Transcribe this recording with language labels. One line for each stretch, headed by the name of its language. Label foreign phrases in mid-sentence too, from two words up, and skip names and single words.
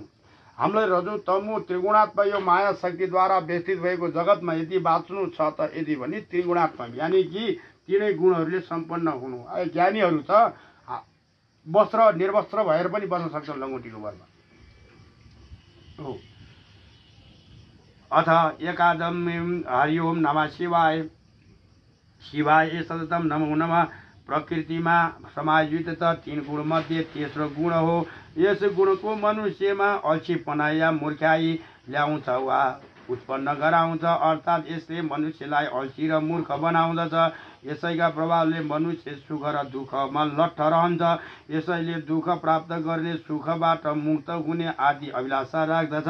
Nepali: हामीलाई रजो तमो त्रिगुणात्मक यो माया शक्तिद्वारा व्यवस्थित भएको जगतमा यदि बाँच्नु छ त यदि भने त्रिगुणात्मक यानि कि 3 गुणहरूले सम्पन्न हुनु। ज्ञानीहरू त वस्त्र निर्वस्त्र भएर पनि बस्न सक्छन् लङ्गोटीको बलमा हो।
Sanskrit: अथ एकादम हरि ओम नमः शिवाय। शिवाय सततम नमो नमः।
Nepali: प्रकृतिमा समायोजित 3 गुण मध्ये तेस्रो गुण हो। यस गुणको मनुष्यमा अल्छीपना या मूर्खाई ल्याउँछ वा उत्पन्न गराउँछ। अर्थात् यसले मनुष्यलाई अल्छी र मूर्ख बनाउँदछ। यसैका प्रभावले मनुष्य सुख र दुःखमा लट्ठ रहन्छ। यसैले दुःख प्राप्त गर्ने सुखबाट मुक्त हुने आदि अभिलाषा राख्दछ।